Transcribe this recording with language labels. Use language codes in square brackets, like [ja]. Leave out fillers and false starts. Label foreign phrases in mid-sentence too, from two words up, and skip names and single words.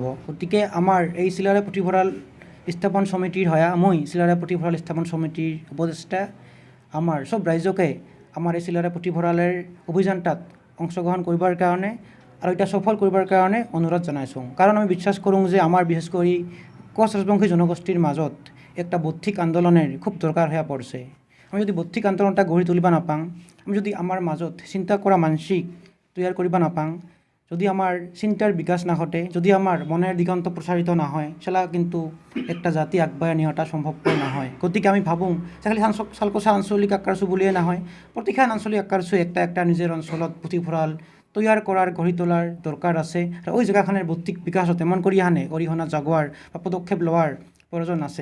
[as] গতিকে আমাৰ এই চিলাৰায় পুথিভঁৰাল স্থাপন সমিতিৰ মই চিলাৰায় পুথিভঁৰাল স্থাপন সমিতিৰ উপদেষ্টা আমাৰ চব ৰাইজকে আমাৰ এই চিলাৰায় পুথিভঁৰালৰ অভিযানটাত অংশগ্ৰহণ কৰিবৰ কাৰণে আৰু এটা সফল কৰিবৰ কাৰণে অনুৰোধ জনাইছোঁ। কাৰণ আমি বিশ্বাস কৰোঁ যে আমাৰ বিশেষ কৰি কোচ ৰাজবংশী জনগোষ্ঠীৰ মাজত একটা বৌদ্ধিক আন্দোলনের খুব দৰকাৰ হৈ পৰিছে। আমি যদি বৌদ্ধিক আন্দোলনটা গঢ়ি তুলিব নাপাওঁ, আমি যদি আমাৰ মাজত চিন্তা কৰা মানসিক তৈয়াৰ কৰিব নাপাওঁ, যদি আমাৰ চিন্তাৰ বিকাশ নাঘটে, যদি আমাৰ মনের দিগন্ত প্ৰচাৰিত নহয়, সেলা কিন্তু একটা জাতি আগবাঢ়ি নিয়াটা সম্ভৱপৰ নহয়। গতিকে আমি ভাবোঁ যে খালি চালকচা আঞ্চলিক আক্ৰাছু বুলিয়ে নহয়, প্ৰতিখন আঞ্চলিক আক্ৰাছু একটা নিজৰ অঞ্চলত পুথিভঁৰাল তৈয়াৰ কৰাৰ গঢ়ি তোলাৰ দৰকাৰ আছে আৰু ওই জেগাখনৰ বৌদ্ধিক বিকাশত এমন কৰি অৰিহণা জাগোৱাৰ বা পদক্ষেপ লোৱাৰ প্ৰয়োজন আছে।